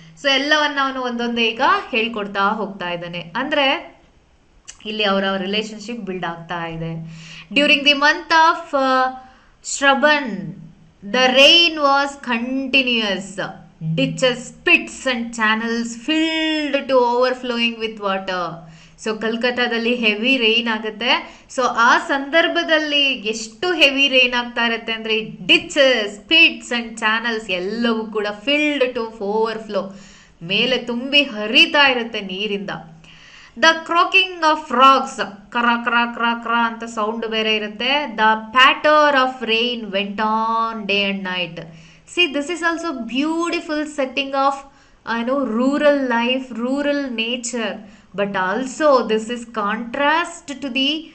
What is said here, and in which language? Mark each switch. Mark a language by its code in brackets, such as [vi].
[kn] So ಎಲ್ಲವನ್ನ ಅವನು ಒಂದೊಂದೇ ಈಗ ಹೇಳ್ಕೊಡ್ತಾ ಹೋಗ್ತಾ ಇದ್ದಾನೆ. ಅಂದರೆ ಇಲ್ಲಿ ಅವರ ರಿಲೇಶನ್ಶಿಪ್ ಬಿಲ್ಡ್ ಆಗ್ತಾ ಇದೆ. [en] During the month of Shravan the rain was continuous. Ditches, pits and channels filled to overflowing with water. [kn] So ಕಲ್ಕತ್ತಾದಲ್ಲಿ heavy rain ಆಗುತ್ತೆ. ಸೊ ಆ ಸಂದರ್ಭದಲ್ಲಿ ಎಷ್ಟು ಹೆವಿ ರೈನ್ ಆಗ್ತಾ ಇರುತ್ತೆ ಅಂದರೆ [en] ditches, pits and channels [kn] ಎಲ್ಲವೂ ಕೂಡ [en] filled to overflow, [kn] ಮೇಲೆ ತುಂಬಿ ಹರಿತಾ ಇರುತ್ತೆ ನೀರಿಂದ. [en] the croaking of frogs, [kn] ಕ್ರ ಕ್ರ ಕ್ರ ಕ್ರ ಅಂತ ಸೌಂಡ್ ಬೇರೆ ಇರುತ್ತೆ. [en] The patter of rain went on day and night. See, this is also beautiful setting of rural life, rural nature, but also this is contrast to the